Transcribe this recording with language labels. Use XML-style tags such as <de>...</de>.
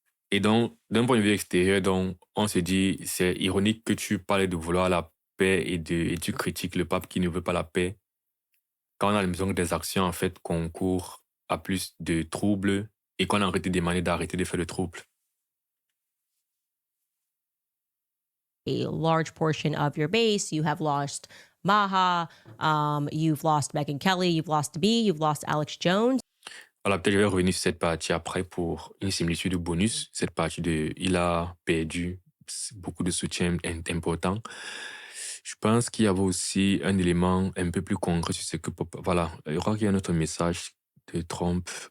<fr>Et donc, d'un point de vue extérieur, donc, on se dit, c'est ironique que tu parles de vouloir la paix et tu critiques le pape qui ne veut pas la paix. Quand on a l'impression que des actions, en fait, concourent à plus de troubles et qu'on a arrêté de demander d'arrêter de faire le trouble.</fr> <en>A large portion of your base. You have lost Maha, you've lost Megyn Kelly, you've lost B, you've lost Alex Jones.</en> <fr>Voilà, peut-être je vais revenir sur cette partie après pour une similitude bonus. Cette partie de il a perdu beaucoup de soutien important. Je pense qu'il y avait aussi un élément un peu plus concret sur ce que... Voilà, je crois qu'il y a un autre message de Trump.</fr>